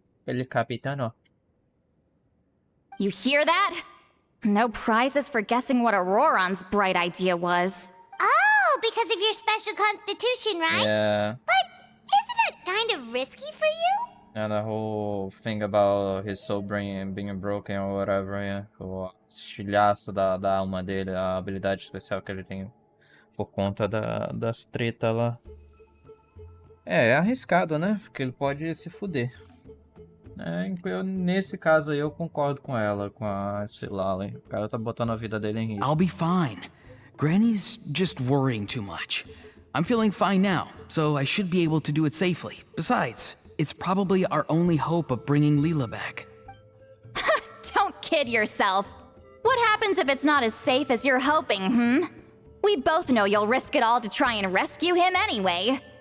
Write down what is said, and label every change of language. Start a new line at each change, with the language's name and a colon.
English: You hear that? No prizes for guessing what Auron's bright idea was. because of your special constitution, right? Yeah. But isn't it kind of risky for you? And the whole thing about his soul being broken or whatever, yeah.
Portuguese: O estilhaço da alma dele, a habilidade especial que ele tem por conta das tretas lá. É arriscado, né? Porque ele pode se fuder. Nesse caso aí eu concordo com ela, com a Silale. O cara tá botando a vida dele em risco.
English: I'll be fine. Granny's just worrying too much. I'm feeling fine now, so I should be able to do it safely. Besides, it's probably our only hope of bringing Leela back. Don't kid yourself. What happens if it's not as safe as you're hoping, We both know you'll risk it all to try and rescue him anyway.